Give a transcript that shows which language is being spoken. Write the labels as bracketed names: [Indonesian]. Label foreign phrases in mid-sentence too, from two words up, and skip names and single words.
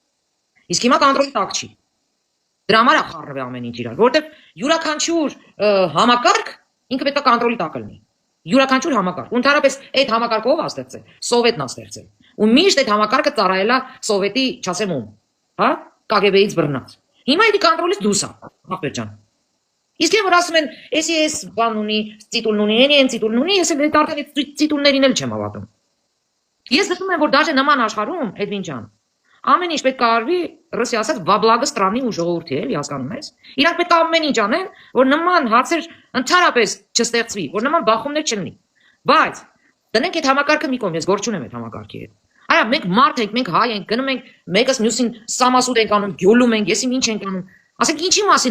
[Armenian] Իսկ հիմա կոնտրոլի տակ չի։ Դրա համար է խառնվել ամեն ինչ իրար, որովհետեւ յուրաքանչյուր համակարգ ինքը պետք է կոնտրոլի տակ լինի։ Յուրաքանչյուր համակարգ։ Ընդհանրապես այդ համակարգը ով է ստեղծել։ Սովետն է ստեղծել։ Ու միշտ այդ համակարգը ծառայել է սովետի, չասեմ ում, հա, KGB-ից բռնած։ Հիմա այդ կոնտրոլից դուրս է, ախպեր ջան։ Իսկ որ ասում են, էս բան ունի, տիտուլն ունի, այն տիտուլն ունի, ես էլ արդեն այդ տիտուլներին էլ չեմ հավատում։ Ես գտնում եմ, որ դաժե նման աշխարհում, Էդվին ջան, ամեն ինչ պետք է արվի, ռուսի ասած, [Russian] во благо страны [Armenian] ու ժողովրդի, էլի հասկանում ես։ Իրանք պետք է ամեն ինչ անեն, որ նման հացեր ընդհանրապես չստեղծվի, որ նման բախումներ չլինի։ Բայց դնենք այդ համակարգը մի կողմ, ես գործ չունեմ այդ համակարգի հետ։ Այո, մենք մարդ ենք, մենք հայ ենք, գնում ենք, մեկս մյուսին սամասուտ ենք անում, գյոլում ենք, եսիմ ինչ ենք անում։ Ասենք ինչի մասին